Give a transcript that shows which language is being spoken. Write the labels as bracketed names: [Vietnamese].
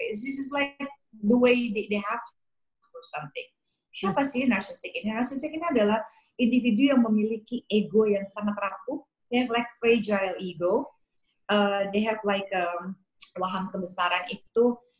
[English] It's just like the way they have to do something. [Indonesian] Siapa sih narsistik ini? Narsistik ini adalah individu yang memiliki ego yang sangat rapuh. [English] They have like fragile ego. They have like [Indonesian] waham kebesaran itu.